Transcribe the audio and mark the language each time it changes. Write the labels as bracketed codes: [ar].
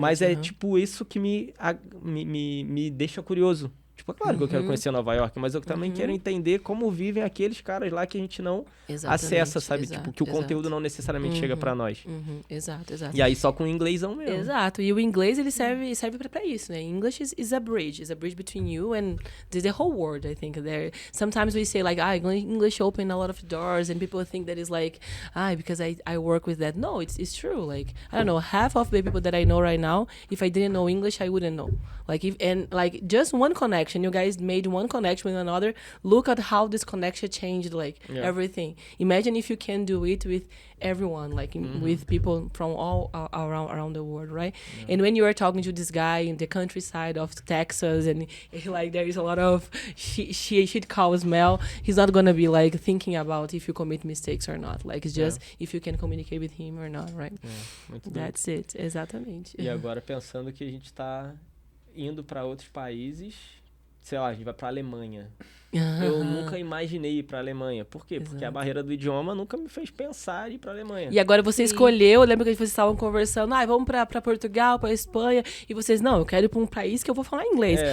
[pt] Mas é tipo isso que me deixa curioso. Tipo, é claro que eu quero conhecer Nova York, mas eu também quero entender como vivem aqueles caras lá que a gente não acessa, sabe? Tipo, que o conteúdo não necessariamente chega pra nós. Exato. E aí só com o inglêsão mesmo. Exato. E o inglês, ele serve pra isso, né? [en] English is a bridge. Is a bridge between you and the whole world, I think. Sometimes we say, like, English open a lot of doors, and people think that is like, because I work with that. No, it's true. Like, I don't know, half of the people that I know right now, if I didn't know English, I wouldn't know. Like, just one connection. You guys made one connection with another. Look at how this connection changed, like, everything. Imagine if you can do it with everyone, like, with people from all around the world, right? And when you are talking to this guy in the countryside of Texas, and like there is a lot of shit cow smell, he's not gonna be like thinking about if you commit mistakes or not. Like, it's just if you can communicate with him or not, right? [pt] Muito [en] That's it, [pt] exatamente. E agora pensando que a gente tá indo para outros países, sei lá, a gente vai pra Alemanha. Eu nunca imaginei ir pra Alemanha. Por quê? Porque a barreira do idioma nunca me fez pensar em ir pra Alemanha. E agora você escolheu, eu lembro que vocês estavam conversando, vamos pra Portugal, pra Espanha, e vocês, não, eu quero ir pra um país que eu vou falar inglês.